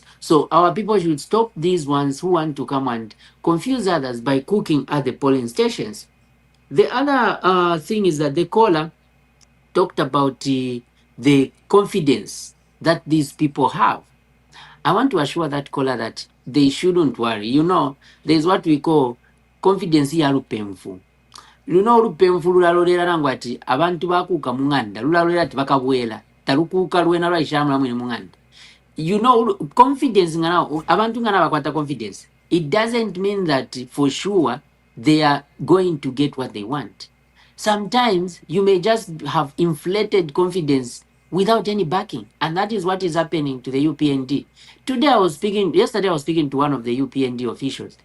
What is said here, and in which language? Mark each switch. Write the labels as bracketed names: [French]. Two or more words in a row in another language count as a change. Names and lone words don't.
[English] So our people should stop these ones who want to come and confuse others by cooking at the polling stations. The other thing is that the caller talked about the confidence that these people have. I want to assure that caller that they shouldn't worry. You know, there's what we call confidence [Bemba] ya lupemfu. Luno olupemfu lulalolera nangu ati abantu bakuuka mu ŋŋanda lulalolera ati bakabwera talukuuka lwena lwaishamu mwene mu ŋŋanda. [English] You know, confidence [Bemba] nga nawo abantu nga bakwata confidence. [English] It doesn't mean that for sure they are going to get what they want. Sometimes you may just have inflated confidence without any backing, and that is what is happening to the UPND. Yesterday I was speaking to one of the UPND officials.